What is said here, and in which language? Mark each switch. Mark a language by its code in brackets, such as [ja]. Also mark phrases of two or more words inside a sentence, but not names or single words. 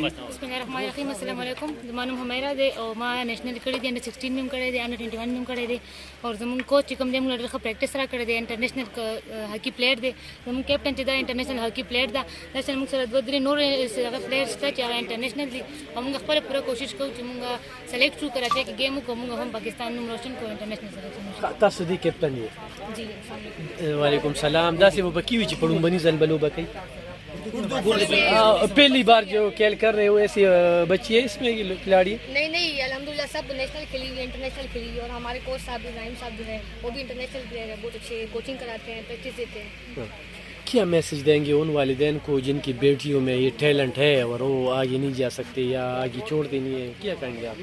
[ps] بسم الله الرحمن الرحیم السلام علیکم زما نوم حمیرا دی او ما نیشنل کړی دی انډر 16 مې هم کړی دی انډر 21 مې هم کړی دی او زموږ کوچ چې کوم دی موږ ډېر ښه پریکټس را کړی دی [en] international hockey player [ps] دی زموږ کیپټن چې دا [en] international hockey player [ps] ده داسې موږ سره دوه درې نور هغه پلیئرز شته چې هغه انټرنیشنل دي او موږ خپله پوره کوشش کوو چې موږ سلیکټ شو کراچۍ کې ګیم وکړو موږ هم پاکستان نوم روشن کړو [en] international selection [ps] تاسو دې کیپټن یې جی وعلیکم سلام داسې به پکې وي چې په لومبني ځل به لوبه کوي [ur] پہلی بار جو کھیل کر رہے ہو ایسی بچی ہے اس میں کھلاڑی نہیں الحمدللہ سب نیشنل کھیلی انٹرنیشنل کھیلی اور ہمارے کوچ صاحب ابراہیم صاحب جو ہے وہ بھی [en] international player [ur] ہے بہت اچھے کوچنگ کراتے ہیں پریکٹس دیتے ہیں کیا میسج دیں گے ان والدین کو جن کی بیٹیوں میں یہ ٹیلنٹ ہے اور وہ آگے نہیں جا سکتے یا آگے چھوڑ دینی ہے کیا کہیں گے آپ